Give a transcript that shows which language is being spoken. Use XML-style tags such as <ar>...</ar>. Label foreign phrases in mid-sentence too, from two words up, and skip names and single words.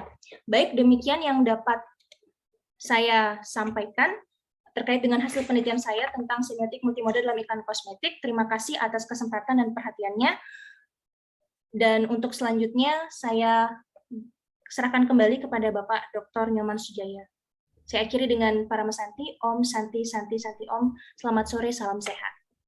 <id>Baik, demikian yang dapat saya sampaikan terkait dengan hasil penelitian saya tentang semiotik multimodal dalam iklan kosmetik. Terima kasih atas kesempatan dan perhatiannya. Dan untuk selanjutnya saya serahkan kembali kepada Bapak Dr. Nyoman Sujaya. Saya akhiri dengan para mesanti,</id> <sa>Om Santi Santi Santi Om.</sa> <id>Selamat sore, salam sehat.</id>